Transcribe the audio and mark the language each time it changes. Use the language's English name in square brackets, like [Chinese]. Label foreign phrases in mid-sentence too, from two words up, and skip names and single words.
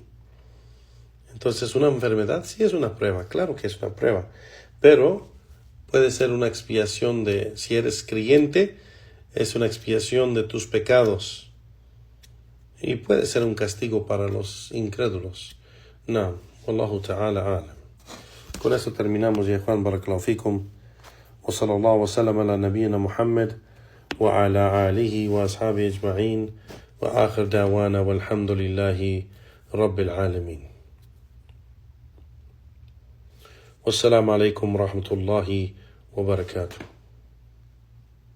[Spanish] Entonces, una enfermedad sí es una prueba, claro que es una prueba, pero puede ser una expiación de, si eres creyente, es una expiación de tus pecados. Y puede ser un castigo para los incrédulos. No, [Arabic] والله تعالى أعلم. [Spanish] Con eso terminamos, ya Juan, [Arabic] بارك الله فيكم. وصلى الله وسلم على نبينا محمد وعلى آله وأصحابه أجمعين. وآخر دعوانا والحمد لله رب العالمين. والسلام عليكم ورحمة الله وبركاته.